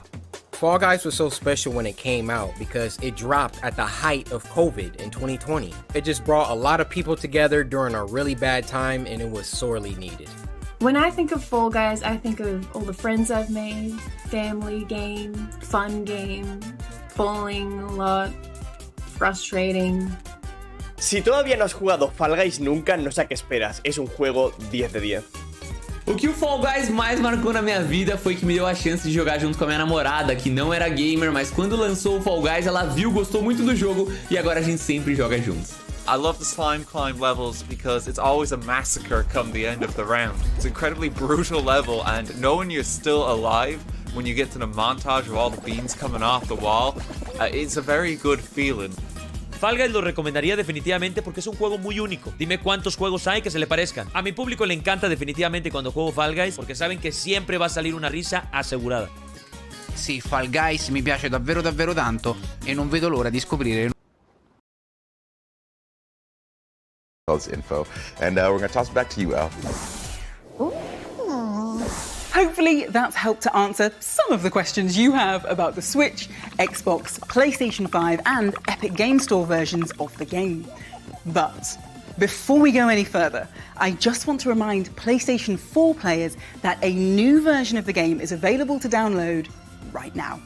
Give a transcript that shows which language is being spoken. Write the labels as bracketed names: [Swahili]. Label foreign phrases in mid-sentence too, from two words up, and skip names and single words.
[English] Fall Guys was so special when it came out because it dropped at the height of COVID in 2020. It just brought a lot of people together during a really bad time, and it was sorely needed. When I think of Fall Guys, I think of all the friends I've made, family game, fun game, bowling a lot, frustrating. [Spanish] Si todavía no has jugado Fall Guys nunca, no sé a qué esperas. Es un juego 10 de 10. [Portuguese] O que o Fall Guys mais marcou na minha vida foi que me deu a chance de jogar junto com a minha namorada, que não era gamer, mas quando lançou o Fall Guys, ela viu, gostou muito do jogo e agora a gente sempre joga juntos. [English] I love the slime climb levels because it's always a massacre come the end of the round. It's an incredibly brutal level, and knowing you're still alive when you get to the montage of all the beans coming off the wall, it's a very good feeling. [Spanish] Fall Guys lo recomendaría definitivamente porque es un juego muy único. Dime cuántos juegos hay que se le parezcan. A mi público le encanta definitivamente cuando juego Fall Guys porque saben [Italian] che sempre [Spanish] va a salir una risa asegurata. [Italian] Sì, Fall Guys mi piace davvero davvero tanto e non vedo l'ora di scoprire info, [English] and we're going to toss it back to you, Al. Hopefully that's helped to answer some of the questions you have about the Switch, Xbox, PlayStation 5 and Epic Games Store versions of the game. But before we go any further, I just want to remind PlayStation 4 players that a new version of the game is available to download right now.